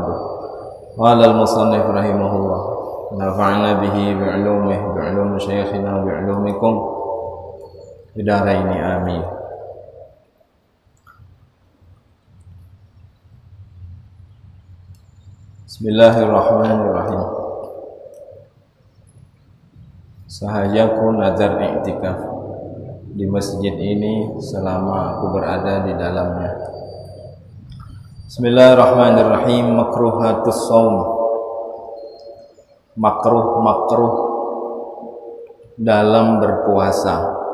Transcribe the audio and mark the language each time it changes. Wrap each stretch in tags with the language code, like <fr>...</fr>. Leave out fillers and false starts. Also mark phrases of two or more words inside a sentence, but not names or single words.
<ar>قال المصنف رحمه الله نفعنا به بعلومه بعلوم شيخنا بعلومكم في دارين آمين. بسم الله الرحمن الرحيم.</ar> <ms>Sahajaku nazar i'tikaf di masjid ini selama aku berada di dalamnya. Bismillahirrahmanirrahim.</ms> <ar>مكروهات الصوم,</ar> <ms>makruh dalam berpuasa.</ms>